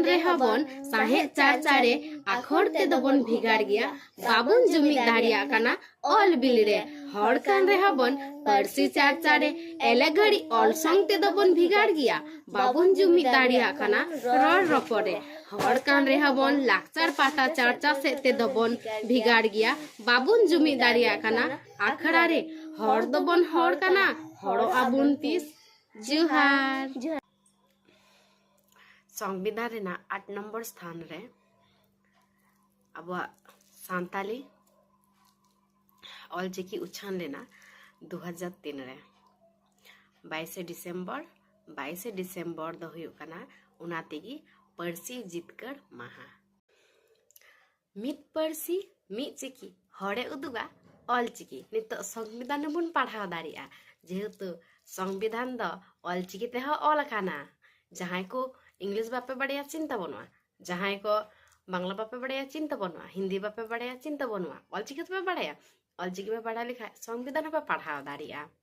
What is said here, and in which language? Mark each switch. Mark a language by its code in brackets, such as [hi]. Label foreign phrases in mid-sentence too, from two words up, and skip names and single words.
[sat] रे हबन साहे चाचारे आखर ते दबन भिगाड़ गिया बाबन जुमी दाड़िया आकाना ऑल बिल रे हड़कान रे हबन परसी चाचारे एले घड़ी ऑल संग ते दबन भिगाड़ गिया बाबन जुमी दाड़िया आकाना रड़ रपरे हड़कान रे हबन लाक्चार पाता चर्चा से ते दबन भिगाड़ गिया बाबन जुमी दाड़िया आकाना आखड़ा रे हड़ दबन हड़ काना हड़ो आबुन तीस जुहार संविधान रेना 8 नंबर स्थान रे अब सांताली ऑलचिकी उछान लेना 2003 रे 22 डिसेम्बर दो हुयु कना उना तेगी पर्सी जितकर माहा मित पर्सी मित चिकी हड़े उदुगा ऑलचिकी नित संविधान बुन पढ़ाव दाड़िया जेहेतु संविधान द ऑलचिकी ते ऑल खाना जहां को इंग्लिश बापे बड़िया चिंता बनवा जहां को बांग्ला बापे बड़िया चिंता बनवा हिंदी बापे बड़िया चिंता बनवा ऑलचिकी पे बड़िया ऑलचिकी पे पढ़ा लिखा संविधान पे पढ़ाव दाड़िया